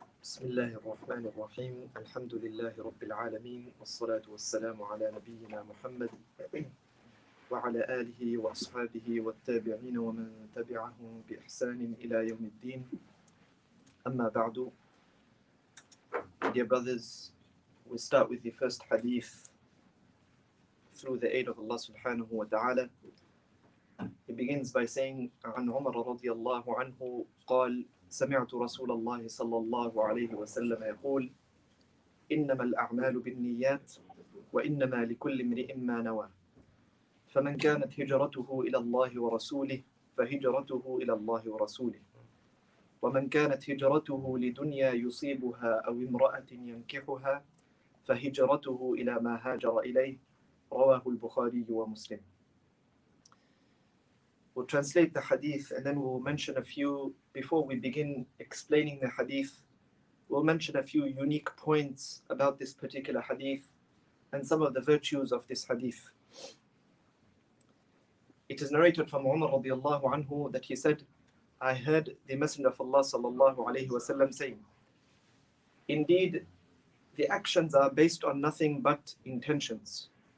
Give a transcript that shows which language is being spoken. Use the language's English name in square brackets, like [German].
[Arabic] بسم الله الرحمن الرحيم الحمد لله رب العالمين والصلاة والسلام على نبينا محمد وعلى آله وأصحابه والتابعين ومن تبعهم بإحسان إلى يوم الدين أما بعد. [English] Dear brothers, we start with the first hadith through the aid of Allah subhanahu wa ta'ala. He begins by saying [Arabic] عن عمر رضي الله عنه قال سمعت رسول الله صلى الله عليه وسلم يقول إنما الأعمال بالنيات وإنما لكل امرئ ما نوى فمن كانت هجرته إلى الله ورسوله فهجرته إلى الله ورسوله ومن كانت هجرته لدنيا يصيبها أو امرأة ينكحها فهجرته إلى ما هاجر إليه رواه البخاري ومسلم. [English] We'll translate the hadith and then we'll mention a few, before we begin explaining the hadith, we'll mention a few unique points about this particular hadith and some of the virtues of this hadith. It is narrated from Umar radiallahu anhu that he said, I heard the Messenger of Allah sallallahu alayhi wasallam saying, indeed, the actions are based on nothing but intentions.